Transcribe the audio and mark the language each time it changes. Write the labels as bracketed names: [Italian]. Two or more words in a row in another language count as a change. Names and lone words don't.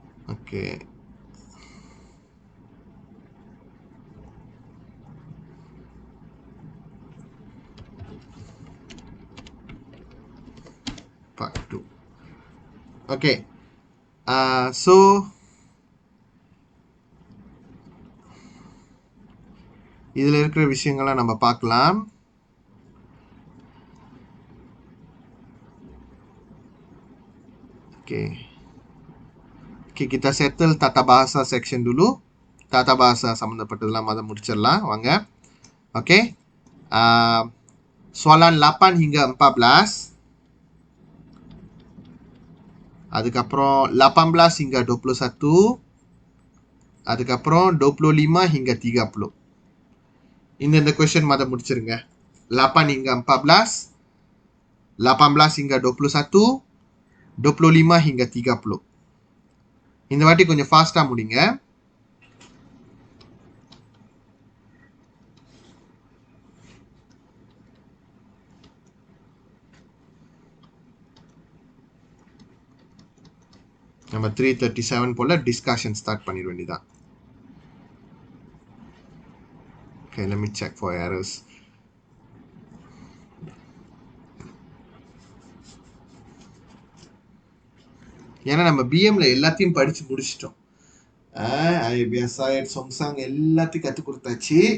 [English] Okay. Part 2. Okay. [Tamil] So இதில் இருக்கிற விஷயங்கள்லாம் நம்ம பார்க்கலாம். [English] Okay. [Malay] Okay, kita settle tata bahasa section dulu. Tata bahasa [Tamil] சம்மந்தப்பட்டதெல்லாம் அதை முடிச்சிடலாம் வாங்க. [Malay] Okay. Soalan 8 hingga 14. [Tamil] அதுக்கப்புறம் 18 hingga 21. அதுக்கப்புறம் 25 hingga 30. இந்த question மத முடிச்சிருங்க. 8 hingga 14, 18 hingga 21, 25 hingga 30. இந்த வாட்டி கொஞ்சம் ஃபாஸ்டா முடிங்க. நம்ம 3:37 போல டிஸ்கஷன் ஸ்டார்ட் பண்ணிட வேண்டியதான். [English] Okay, let me check for errors. [Tamil] ஏன்னா நம்ம பிஎம்ல எல்லாத்தையும் படிச்சு முடிச்சிட்டோம். ஐபிஎஸ்ஐட் சொங்சாங் எல்லாத்தையும் கற்றுக் கொடுத்தாச்சு.